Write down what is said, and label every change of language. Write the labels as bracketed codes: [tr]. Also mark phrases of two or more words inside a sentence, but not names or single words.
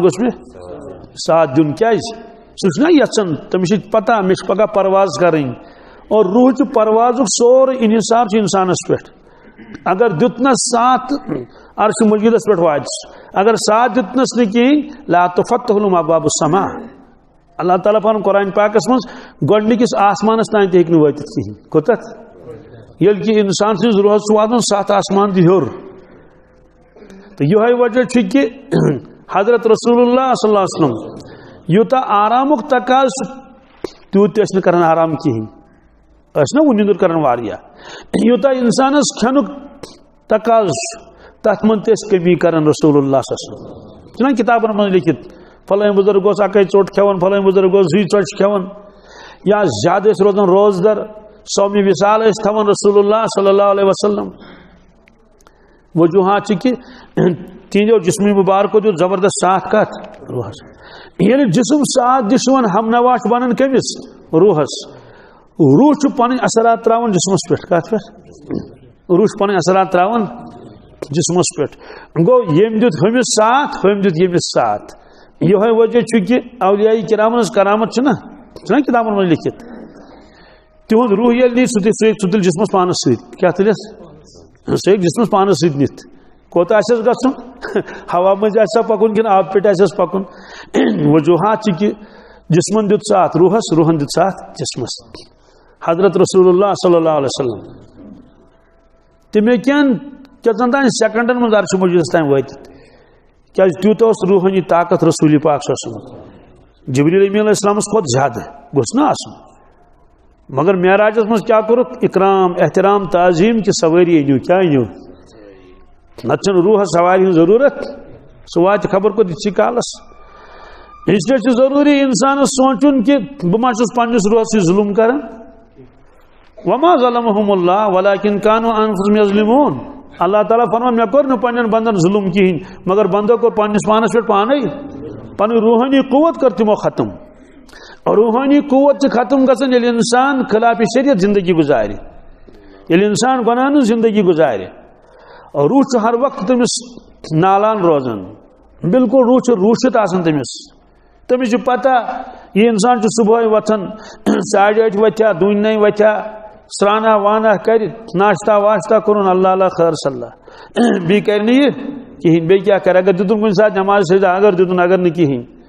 [ks] گوٚژھ مےٚ ساتھ دیُن کیٛازِ سُہ چھُنہ یژھان تٔمِس چھِ پتہ مےٚ چھِ پگاہ پرواز کرٕنۍ اور روحچہِ پروازُک سورُے انحصار چھُ انسانس پٮ۪ٹھ اگر دیُتنس ساتھ عرشِ مجیدس پٮ۪ٹھ واتہِ اگر ساتھ دیُتنس نہٕ کِہیٖنۍ [ar] لا تفتح لہم ابواب السما [ks] اللہ تعالیٰ پن قرآن پاکس من گۄڈنِکِس آسمانس تام تہِ ہیٚکہِ نہٕ وٲتِتھ کِہیٖنۍ کوٚتتھ ییٚلہِ کہِ اِنسان سٕنٛز روح چھُ واتان 7 آسمان تہِ ہیوٚر تہٕ یِہوٚے وجہ چھُ کہِ حضرت رسول اللہ [ar] صلی اللہ علیہ وسلم [ks] یوٗتاہ آرامُک تقاض چھُ تیوٗت تہِ ٲسۍ نہٕ کران آرام کِہیٖنۍ ٲسۍ نہ نیٚنٛدٕر کران واریاہ یوٗتاہ اِنسانس کھٮ۪نُک تقاض چھُ تتھ منٛز تہِ ٲسۍ کمی کران رسول اللہ [ar] صلی اللہ علیہ وسلم [ks] چھُنہ کِتابن منٛز لیکھِتھ فلٲنۍ بُزرگ اوس اکے ژوٚٹ کھٮ۪وان فلٲنۍ بُزرگ اوس 2 ژۄچہِ کھٮ۪وان یا زیادٕ ٲسۍ روزان روزدر صومہِ وِصال ٲسۍ تھاوان رسول اللہ [ar] صلی اللہ علیہ وسلم [ks] وجوہات چھِ کہ تہنٛدیو جسمِ مبارکو دیُت زبردست ساتھ کتھ روحس ییٚلہِ جسم ساتھ دِشوان ہمنوا چھُ بنان کٔمِس روحس روح چھُ پنٕنۍ اثرات تراوان جسمس پٮ۪ٹھ کتھ پٮ۪ٹھ روح چھُ پنٕنۍ اثرات تراوان جسمس پٮ۪ٹھ گوٚو ییٚمۍ دیُت ہُمِس ساتھ ہُمۍ دیُت ییٚمِس ساتھ یِہوٚے وجہ چھُ کہ اولیاء کرامن ہٕنٛز کرامت چھِنہ کتابن منٛز لیکھِتھ تِہُنٛد روح ییٚلہِ نی سُہ تُلہِ جسمس پانس سۭتۍ کیٛاہ تُلٮ۪س سُہ ہیٚکہِ جسمس پانس سۭتۍ نِتھ کوٚت آسٮ۪س گژھُن ہوا منٛز آسیا پکُن کِنہٕ آبہٕ پٮ۪ٹھ آسٮ۪س پکُن وجوہات چھِ کہ جسمن دیُت ساتھ روحس روحن دیُت ساتھ جسمس حضرت رسول اللہ [ar] صلی اللہ علیہ وسلم [ks] تِم ہیٚکن کیژن تام سیکنڈن منٛز عرشہِ مجیٖدس تام وٲتِتھ کیازِ تیوٗتاہ اوس روحٲنی طاقت رسول پاک [ar] صلی اللہ علیہ وسلم [ks] جبریل امین علیہ السلامس کھۄتہٕ زیادٕ گوٚژھ نہ آسُن مگر معراجس منٛز کیٛاہ کوٚرُکھ اکرام احترام تعظیٖم کہِ سوٲری أنِو کیٛاہ أنِو نتہٕ چھنہٕ روحس سوارِ ہٕنٛز ضروٗرت سُہ واتہِ خبر کوٚت یِتھسٕے کالس اسلیے چھُ ضروٗری انسانس سونٛچُن کہِ بہٕ ما چھُس پننِس روحس سۭتۍ ظُلم کران [ar] وما ظلمهم اللہ ولکن کانوا انفسہم یظلمون [ks] اللہ تعالیٰ فرمان مےٚ کوٚر نہٕ پننٮ۪ن بندن ظُلم کِہیٖنۍ مگر بندو کوٚر پننِس پانس پٮ۪ٹھ پانے پنٕنۍ روحٲنی قوت کٔر تِمو ختم روحٲنی قوت چھِ ختم گژھان ییٚلہِ انسان خلاف شریعت زندگی گزارِ ییٚلہِ انسان گۄناہن ہٕنٛز زندگی گزارِ روح چھُ ہر وقت تٔمِس نالان روزان بالکل روح چھُ روٗشِتھ آسان تٔمِس چھُ پتہ یہِ انسان چھُ صبحٲے وۄتھان 8:30 وۄتھیا 2 وۄتھیا سرانہ وانہ کر ناشتہ واشتہ کوٚرُن اللہ اللہ خیر صلی بیٚیہِ کرِ نہٕ یہِ کِہیٖنۍ بیٚیہِ کیٛاہ کرِ اگر دِتُن کُنہِ ساتہٕ نماز سجدہ اگر دِتُن اگر نہٕ کِہیٖنۍ